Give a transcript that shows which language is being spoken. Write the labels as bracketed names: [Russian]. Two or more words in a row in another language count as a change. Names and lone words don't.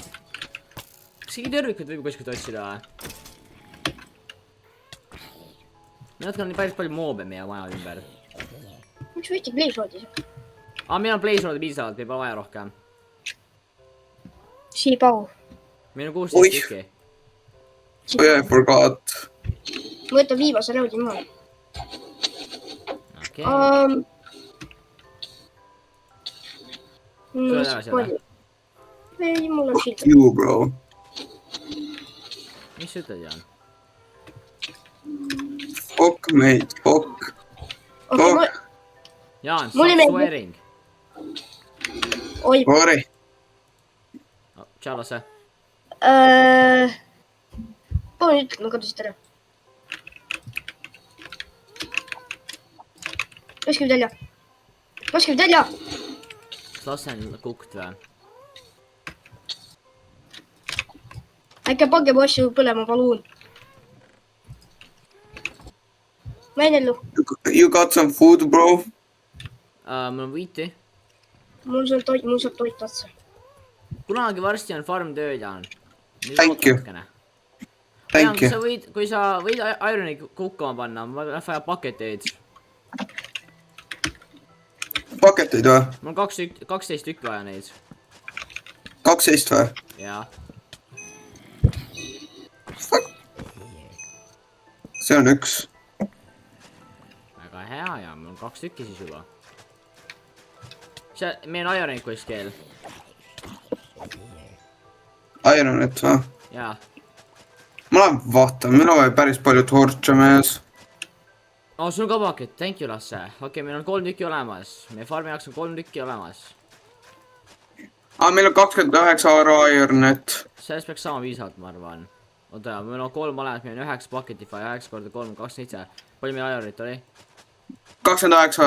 [Estonian] Kas keegi tõrvikud võib kuskilt otsida või? Meil on päris palju moobe meie maja ümber. Miks võiti Blazeroodis? Meil on Blazeroodi piisavalt, meil pole vaja rohkem. Siipau. Meil on 16 tükki. [English] I forgot. [Estonian] Võta viimase roodi maha. Okei. Nii, siis palju. Ei, mul on [English] Fuck you, bro. [Estonian] Mis sa ütled, Jaan? [English] Fuck, mate, fuck. Fuck. Jaan, stop swearing. [Estonian] Oi. [English] Sorry. [Estonian] Tšau, Lasse. Palun ütle, ma kadusid ära. Laske nüüd välja. Laske nüüd välja! Kas Lasse on kukt või? Äkki pange mu asju põlema, palun. Ma jäin ellu. [English] You got some food, bro? [Estonian] Mul on võiti. Mul saab toit otsa. Kunagi varsti on farm tööd, Jaan. [English] Thank you. Thank you. [Estonian] Kui sa võid Ironi kukkama panna, ma vaja paketeid. Paketeid või? Mul on 12 tükki vaja neid. 12 või? Jaa. See on üks. Väga hea ja mul on 2 tükki siis juba. Meil on Ironit kuskil. Ironit või? Jaa. Ma lähen vaatan, meil on päris palju torche mees. Sul on ka paket, [English] thank you, Lasse. [Estonian] Okei, meil on 3 tükki olemas. Meie farmi jaoks on 3 tükki olemas. Meil on 29 Ironit. Sellest peaks sama piisavalt, ma arvan. Oota, meil on 3 olemas, meil on 9 paketit vaja, 9 korda 3, 27. Palju meil Ironit oli? 29.